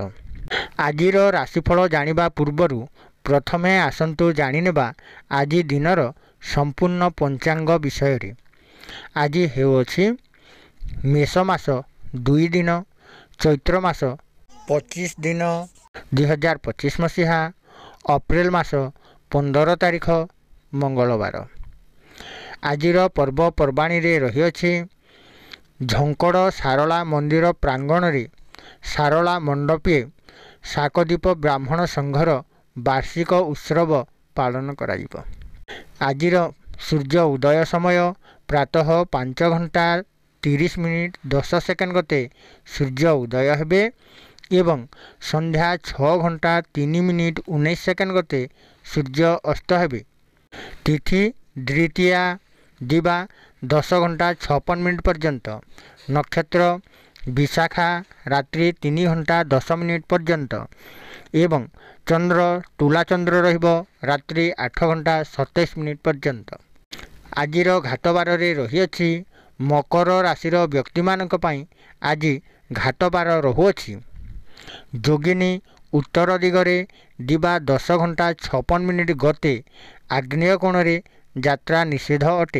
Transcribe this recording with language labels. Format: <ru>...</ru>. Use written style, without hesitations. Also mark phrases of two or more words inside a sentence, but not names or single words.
<or>ଆଜିର ରାଶିଫଳ ଜାଣିବା ପୂର୍ବରୁ ପ୍ରଥମେ ଆସନ୍ତୁ ଜାଣିନେବା ଆଜି ଦିନର ସମ୍ପୂର୍ଣ୍ଣ ପଞ୍ଚାଙ୍ଗ ବିଷୟ ରେ। ଆଜି ହେଉଛି ମେଷ ମାସ 2 ଦିନ ଚୈତ୍ର ମାସ 25 ଦିନ 2025 ମସିହା ଅପ୍ରେଲ ମାସ 15 ତାରିଖ ମଙ୍ଗଳବାର। ଆଜିର ପର୍ବପର୍ବାଣୀ ରେ ରହିଛି ଝଙ୍କଡ଼ ସାରଳା ମନ୍ଦିର ପ୍ରାଙ୍ଗଣ ରେ ସାରଳା ମଣ୍ଡପେ ଶାକଦୀପ ବ୍ରାହ୍ମଣ ସଂଘର ବାର୍ଷିକ ଉତ୍ସବ ପାଳନ କରାଯିବ। ଆଜିର ସୂର୍ଯ୍ୟ ଉଦୟ ସମୟ ପ୍ରାତଃ 5:30 ଗତେ ସୂର୍ଯ୍ୟ ଉଦୟ ହେବେ ଏବଂ ସନ୍ଧ୍ୟା 6:03 ଗତେ ସୂର୍ଯ୍ୟ ଅସ୍ତ ହେବେ। ତିଥି ଦ୍ୱିତୀୟା ଦିବା 10:56 ପର୍ଯ୍ୟନ୍ତ, ନକ୍ଷତ୍ର ବିଶାଖା ରାତ୍ରି 3:10 ପର୍ଯ୍ୟନ୍ତ ଏବଂ ଚନ୍ଦ୍ର ତୁଳା ଚନ୍ଦ୍ର ରହିବେ ରାତ୍ରି 8:27 ପର୍ଯ୍ୟନ୍ତ। ଆଜିର ଘାତବାର ରେ ରହିଛି ମକର ରାଶିର ବ୍ୟକ୍ତି ମାନଙ୍କ ପାଇଁ ଆଜି ଘାତବାର ରହୁଛି। ଯୋଗିନୀ ଉତ୍ତର ଦିଗରେ ଦିବା 10:56 ଗତେ ଆଗ୍ନେୟ କୋଣ ରେ ଯାତ୍ରା ନିଷେଧ ଅଟେ।</or>